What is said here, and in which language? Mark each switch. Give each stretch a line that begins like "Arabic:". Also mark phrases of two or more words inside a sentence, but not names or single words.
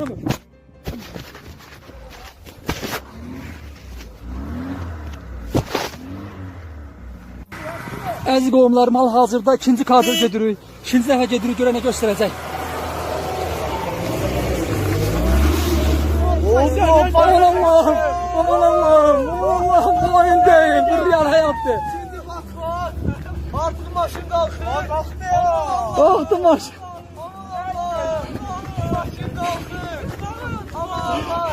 Azerbaijani: dönür. Əziz qohumlarım, hal-hazırda ikinci kadr gedirik. İkinci dəfə gedirik, görə nə göstərəcək.
Turkish: Aman Allah'ım, aman Allah'ım, aman Allah'ım, bu oyun değil, bir real hayattır. Artık maşın kalkıyor. Kalktı maşın. Maşın kalkıyor. Allah.